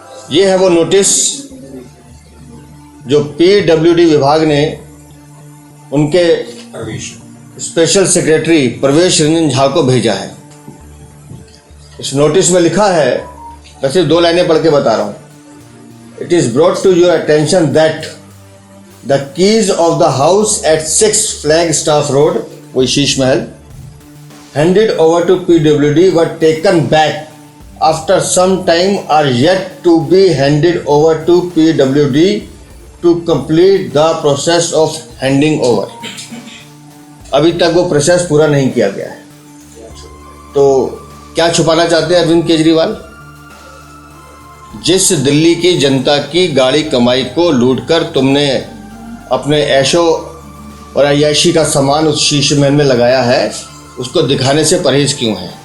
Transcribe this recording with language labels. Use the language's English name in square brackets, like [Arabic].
[Hindi] ये है वो नोटिस जो पीडब्ल्यूडी विभाग ने उनके स्पेशल सेक्रेटरी प्रवेश रंजन झा को भेजा है। इस नोटिस में लिखा है, मैं सिर्फ 2 लाइनें पढ़ के बता रहा हूँ। [English] It is brought to your attention that the keys of the house at 6 Flagstaff Road, [Hindi] वो Sheesh Mahal, [English] handed over to PWD were taken back after some time are yet to be handed over to PWD to complete the process of handing over. [Hindi] अभी तक वो process पूरा नहीं किया गया है। तो क्या छुपाना चाहते हैं अरविंद केजरीवाल? जिस दिल्ली की जनता की गाड़ी कमाई को लूटकर तुमने अपने ऐशो और अय्याशी का सामान उस शीश महल में लगाया है, उसको दिखाने से परहेज क्यों है?